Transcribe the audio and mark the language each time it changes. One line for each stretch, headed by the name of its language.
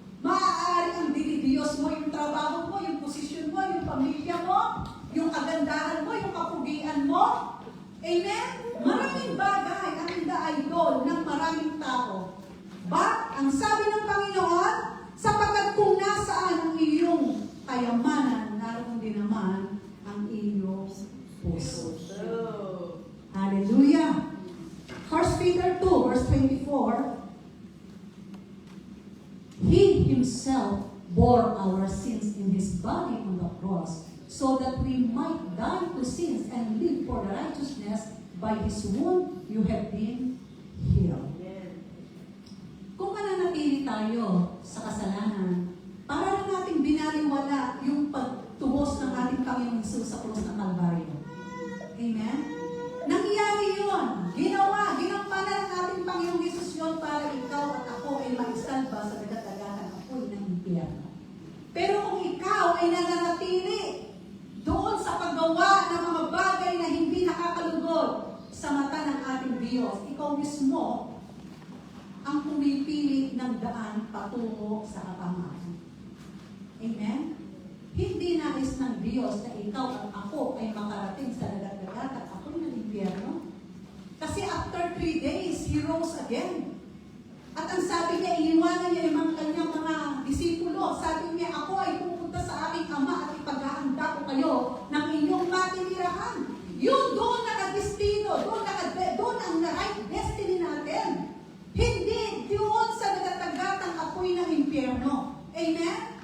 Filipino: Maaari ang dinidiyos mo, yung trabaho mo, yung posisyon mo, yung pamilya mo, yung kagandahan mo, yung kapugian mo. Amen? Maraming bagay ang ina-idol ng maraming tao. But, ang sabi ng Panginoon, sapagkat kung nasaan ang iyong kayamanan, naroon din naman ang iyong puso. Hallelujah!
English: 1 Peter 2, verse 24, He Himself bore our sins in His body on the cross, so that we might die to sins and live for the righteousness. By His wound, you have been healed.
Filipino: Kung mananatili tayo sa kasalanan, para lang natin binaliwala yung pagtubos ng ating Panginoong Hesus sa krus ng Kalbaryo. Amen? Nangyari yun. Ginampanan ng ating Panginoong Hesus yun para ikaw at ako ay maisalba sa dagat-dagatan apoy ng impyerno. Pero kung ikaw ay nananatili doon sa paggawa ng mga bagay na hindi nakakalugod sa mata ng ating Diyos, ikaw mismo ang pumipili ng daan patungo sa kapamahan. Amen? Hindi nais ng Diyos na ikaw at ako ay makarating sa dagat-dagat at apoy ng impyerno. Kasi
English: after 3 days, He rose again.
Filipino: At ang sabi niya, iniwanan niya yung kanyang mga disipulo. Sabi niya, ako ay pupunta sa aking Ama at ipaghahanda ko kayo ng inyong matinirahan. Yun, doon nakadestino, doon ang
English: right destiny
Filipino: natin. Hindi doon sa nagatagatang apoy ng impyerno. Amen?